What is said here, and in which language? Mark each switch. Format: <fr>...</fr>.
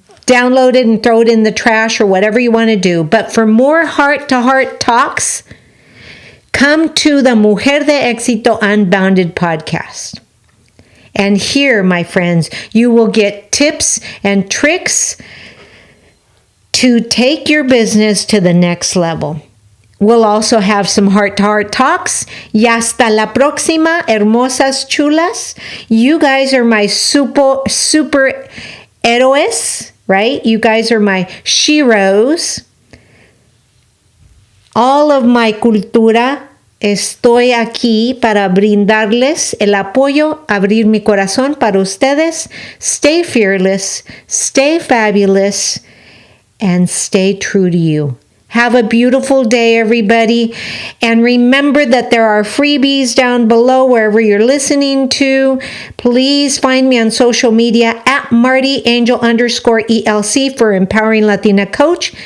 <en>download it and throw it in the trash or whatever you want to do. But for more heart-to-heart talks, come to the Mujer de Éxito Unbounded podcast. And here, my friends, you will get tips and tricks to take your business to the next level. We'll also have some heart-to-heart talks.</en> <es>Y hasta la próxima, hermosas chulas.</es> <en>You guys are my super héroes, right? You guys are my sheroes. All of my cultura.</en> <es>Estoy aquí para brindarles el apoyo, abrir mi corazón para ustedes.</es> <en>Stay fearless, stay fabulous, and stay true to you. Have a beautiful day, everybody. And remember that there are freebies down below wherever you're listening to. Please find me on social media at Marti Angel _ELC for Empowering Latina Coach.</en>